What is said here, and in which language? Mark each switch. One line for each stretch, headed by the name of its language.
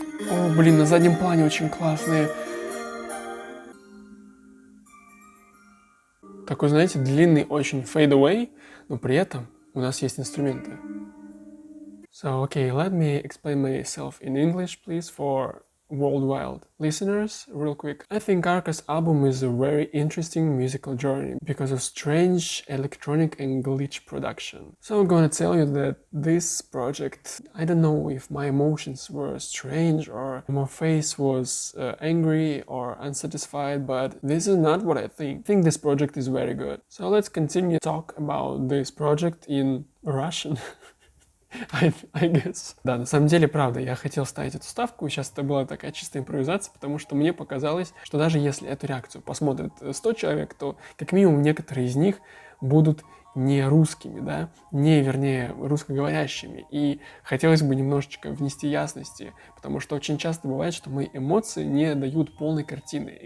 Russian: О, блин, на заднем плане очень классные. Такой, знаете, длинный очень
English: fade away,
Russian: но при этом у нас есть инструменты.
English: So, okay, let me explain myself in English, please, for worldwide listeners, real quick. I think Arca's album is a very interesting musical journey because of strange electronic and glitch production. So I'm gonna tell you that this project, I don't know if my emotions were strange or my face was angry or unsatisfied, but this is not what I think. I think this project is very good. So let's continue to talk about this project in Russian. I guess.
Russian: Да, на самом деле, правда, я хотел ставить эту ставку, сейчас это была такая чистая импровизация, потому что мне показалось, что даже если эту реакцию посмотрит 100 человек, то как минимум некоторые из них будут не русскими, да, вернее, русскоговорящими. И хотелось бы немножечко внести ясности, потому что очень часто бывает, что мои эмоции не дают полной картины.